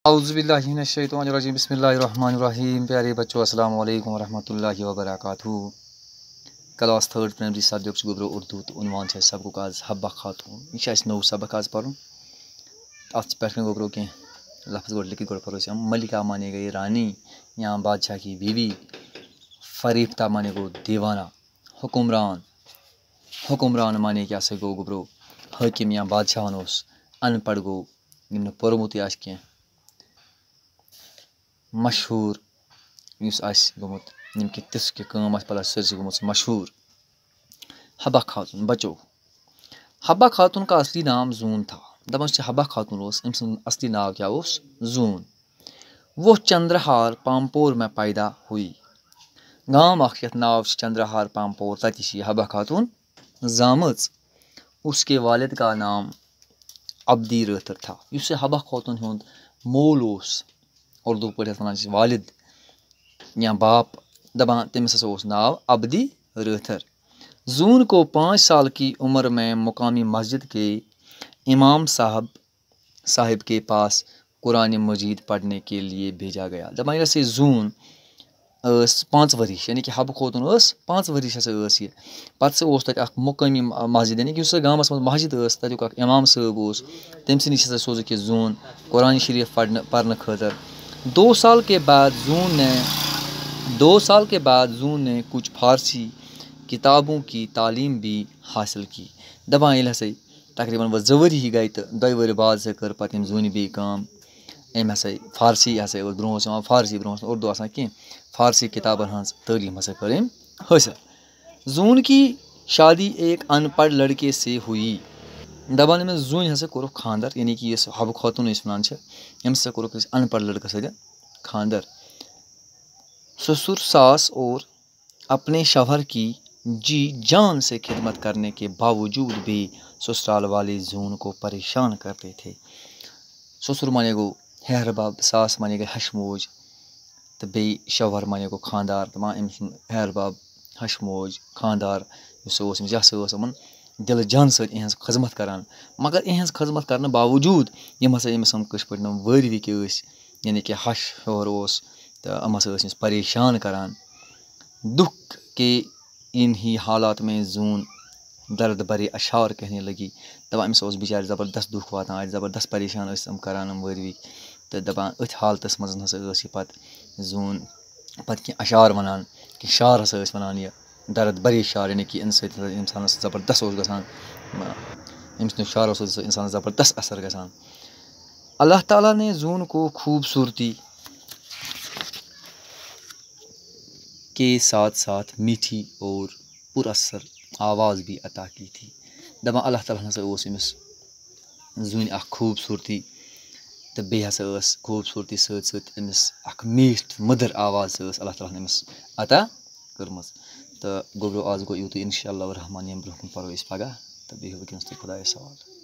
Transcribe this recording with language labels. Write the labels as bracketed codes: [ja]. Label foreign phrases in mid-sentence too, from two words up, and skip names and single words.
[ar] اعوذ باللہ من الشیطان الرجیم بسم اللہ الرحمن الرحیم. [ur] پیارے بچوں [ar] السلام علیکم ورحمۃ اللہ وبرکاتہ. [ur] کلاس 3rd پرائمری سبجیکٹ گوبرو اردو تو عنوان ہے سبق آز حبہ خاتون. [ks] یہ نو سبق آز پڑھن. ات پہ گوبرو کی لفظ گوڑ لکھت گوڑ پڑھو ہم. [ur] ملکہ [ks] مانے گئی [ur] رانی یا بادشاہ کی بیوی. [ks] فریفتہ مانے گو دیوانہ. حکمران مانے کیا سا گو گوبرو حاکم یا بادشاہ [ur] ان پڑھ [ks] گو یم پورمت آس کی. مشہور اس گومت یم کہ تس کہ کام آس پتہ سرسی گومت مشہور. حبہ خاتون. [ur] بچو حبہ خاتون کا اصلی نام زون تھا. [ks] دپان حبہ خاتون ام سن اصلی ناو کیا زون. [ur] وہ چندرہار پامپور میں پیدا ہوئی. [ks] گام اخ یتھ ناو چندرہار پامپور تتی حبہ خاتون زامت. [ur] اس کے والد کا نام عبدی رٲتھر تھا. [ks] اس حبہ خاتون ہند مول اردو پہ ونان والد یا باپ دپان تمس ہسا ناو عبدی رٲتھر. [ur] زون کو 5 سال کی عمر میں مقامی مسجد کے امام صاحب کے پاس قرآن مجید پڑھنے کے لیے بھیجا گیا. [ks] دپان یہ زون 5 ورش یعنی کہ حبہ خاتون 5 ورش ہسا یہ. پتہ تتہ اخ مقامی مسجد یعنی کہ اس گامس مز مسجد تتیک اخ امام صٲب تم سے نش ہسا سوزک یہ زون قرآن شریف پڑھنے خاطر. [ur] 2 سال کے بعد زون نے کچھ فارسی کتابوں کی تعلیم بھی حاصل کی. [ks] دپان ییٚلہِ ہسا تقریباً 2 ؤری ہی گئی تو 2 ؤری بعد ہسا کر پتہ زونہِ بیٚیہِ کٲم. أمۍ ہسا فارسی ہسا برونٛہہ اوس یِوان فارسی برونٛہہ اوس اردو آسان کینٛہہ فارسی کتابن ہٕنٛز تعلیٖم ہسا کٔر أمۍ حٲصِل. [ur] زون کی شادی ایک ان پڑھ لڑکے سے ہوئی. [ks] دپان أمِس زوٗنہِ ہسا کوٚرُکھ خاندر یعنی کہ یُس حبہ خاتون أسۍ ونان چھِ أمِس ہسا کوٚرُکھ أسۍ [ur] ان پڑھ [ks] لڑکس سۭتۍ خاندر. [ur] سسر ساس اور اپنے شوہر کی جی جان سے خدمت کرنے کے باوجود بھی سسرال والے زون کو پریشان کرتے تھے. [ks] سسر مانے گو ہیہر بب. ساس مانے گئی ہش موج تو بیٚیہِ شوہر مانے گو خاندار. دپان أمۍ سُنٛد ہیہر بب ہش موج خاندار یُس اوس أمِس یہِ ہسا ٲس یِمن دِلہٕ جانہٕ سۭتۍ یِہٕنٛز خدمت کران. مگر یِہٕنٛز خدمت کرنہٕ باوجوٗد یِم ہسا أمِس کٲشِر پٲٹھۍ وٲرۍ وِکۍ ٲسۍ یعنی کہ ہش شوہر اوس تہٕ یِم ہسا ٲسۍ أمِس پریشان کران. [ur] دکھ کے انہی حالات میں زون درد بھرے اشعار کہنے لگی. [ks] دپان أمِس اوس بِچارِ زبردست دُکھ واتان اَتہِ زبردست پریشان ٲسۍ یِم کران یِم وٲرۍ وِکۍ تہٕ دپان أتھۍ حالتس منٛز ہسا ٲس یہِ پتہٕ زون پتہٕ کینٛہہ اشعار ونان کینٛہہ شعر ہسا ٲسۍ ونان یہِ [ur] درد بھرے [ks] شعر یعنی کہ اَمہِ سۭتۍ ہسا انسانس زبردست اوس گژھان أمۍ سٕنٛدیو شعرو سۭتۍ اوس انسانس زبردست اثر گژھان. [ur] اللہ تعالیٰ نے زون کو خوبصورتی کے ساتھ ساتھ میٹھی اور پر اثر آواز بھی عطا کی تھی. [ks] دپان اللہ تعالیٰ ہسا اوس أمِس زوٗنہِ اکھ خوٗبصوٗرتی تہٕ بیٚیہِ ہسا ٲس خوٗبصوٗرتی سۭتۍ سۭتۍ أمِس اکھ میٖٹھ مٔدٕر آواز ٲس اللہ تعالیٰ ہن أمِس عطا کٔرمٕژ. تہٕ گوٚبرو آز گوٚو یوٗتُے [ar] اِنشاء اللہ الرحمٰن [ks] ییٚمہِ برونٛہہ کُن پرو أسۍ پگاہ تہٕ بیٚہِو وٕنکٮ۪نس تُہۍ خۄدایس حوالہٕ.